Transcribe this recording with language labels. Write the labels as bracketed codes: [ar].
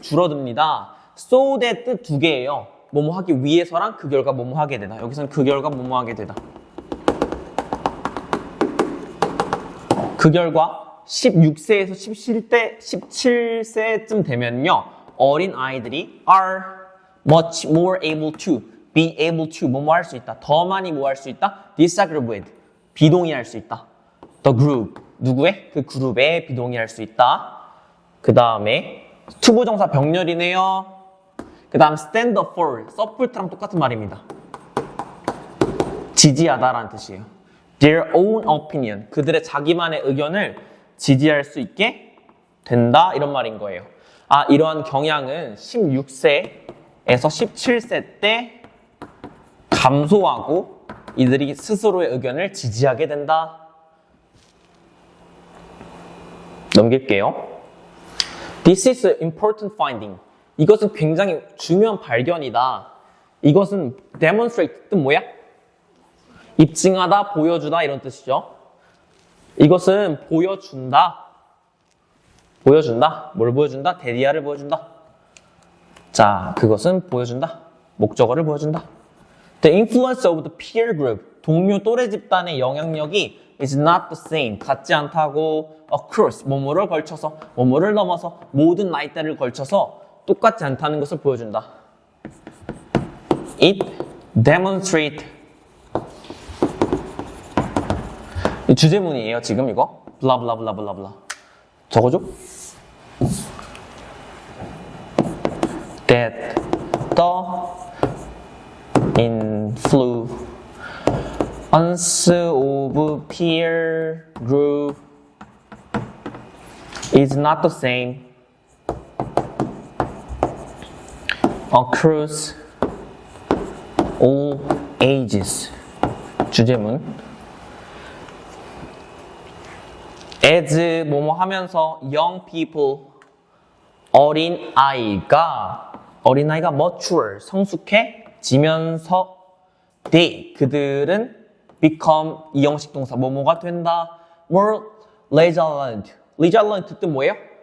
[ko] 줄어듭니다. [en] so that [ko] 뜻 두 개예요. 뭐뭐 하기 위해서랑 그 결과 뭐뭐 하게 되다. 여기서는 그 결과 뭐뭐 하게 되다. 그 결과 16세에서 17세쯤 되면요. 어린 아이들이 [en] are much more able to, be able to [ko] 뭐뭐 할 수 있다. 더 많이 뭐 할 수 있다? [en] disagree with, [ko] 비동의할 수 있다. [en] the group, [ko] 누구의? 그 그룹에 비동의할 수 있다. 그 다음에 투부정사 병렬이네요. 그 다음 [en] stand up for, [ko] support랑 똑같은 말입니다. 지지하다라는 뜻이에요. [en] Their own opinion, [ko] 그들의 자기만의 의견을 지지할 수 있게 된다 이런 말인 거예요. 아, 이러한 경향은 16세에서 17세 때 감소하고 이들이 스스로의 의견을 지지하게 된다. 넘길게요. [en] This is an important finding. [ko] 이것은 굉장히 중요한 발견이다. 이것은 demonstrate 뜻 뭐야? 입증하다, 보여주다 이런 뜻이죠. 이것은 보여준다. 보여준다. 뭘 보여준다? 대리아를 보여준다. 자, 그것은 보여준다. 목적어를 보여준다. [en] The influence of the peer group. [ko] 동료 또래 집단의 영향력이 [en] is not the same. [ko] 같지 않다고 across. 뭐뭐를 걸쳐서, 뭐뭐를 넘어서, 모든 나이대를 걸쳐서 똑같지 않다는 것을 보여준다. [en] It demonstrate. [ko] 이 주제문이에요, 지금 이거. 블라블라블라블라블라. 적어줘. [en] That the influence Once of peer group is not the same across all ages. [ko] 주제문. as 뭐뭐 하면서 [en] young people [ko] 어린아이가 mature 성숙해지면서 they 그들은 become 이형식 동사 뭐뭐가 된다 [en] more resilient [ko] 뜻 뭐예요?